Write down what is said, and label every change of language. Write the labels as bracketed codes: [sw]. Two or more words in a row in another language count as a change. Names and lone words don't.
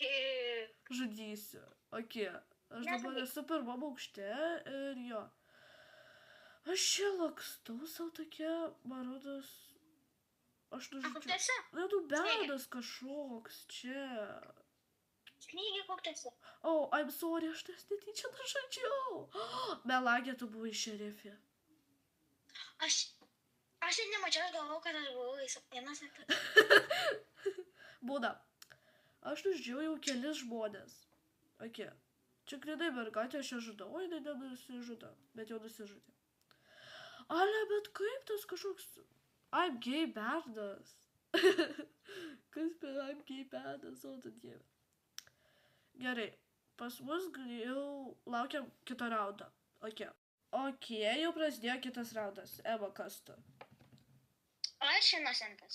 [lt] Žudysiu. Ok. Aš dabar esu pirmam aukšte ir jo. Aš čia lakstau savo tokia, man rodos, aš nužudžiau. Kur tu esi? Nu, bedas kažkoks čia. Snygiai, kur tu esi? [en] Oh, I'm sorry, [lt] aš tas netyčia nužudžiau. Melagė, tu buvai šerifė. Aš ir nemačiau, aš galvojau, kad aš buvau Inocentas. Būna. Aš nužudžiau jau kelis žmonės. Ok. Čia grynai mergaitė, aš ją žudau, jinai nenusižudo, bet jau nusižudė. Ale, bet kaip tas kažkoks... [en] I'm gay [lt] berdas. Kas per [en] I'm gay [lt] berdas, o tu dieve. Gerai, pas mus jau laukiam kito raundo. Ok, jau prasidėjo kitas raundas. Ema, kas tu? Aš Inocentas.